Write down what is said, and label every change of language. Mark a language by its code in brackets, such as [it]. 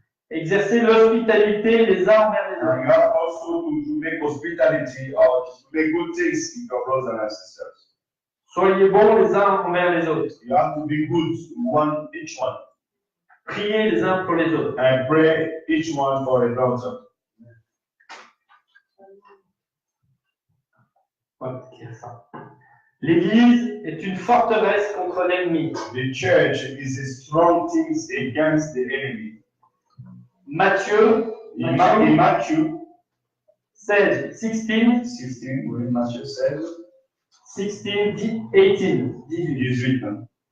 [fr] Exercez l'hospitalité les uns envers les [en] And [fr] autres. [en] you have also to make hospitality or to make good things with your brothers and sisters. [fr] Soyez bons les uns envers les autres. [en] You have to be good, each one. [fr] Priez les uns pour les autres. [en] And pray each one for a brother. [fr] L'Église est une forteresse contre l'ennemi. [en] The church is a strong thing against the enemy. [fr] Matthieu [en] In Matthew 16, 16, 16, Matthew 16, 16, 18. 18. Hein.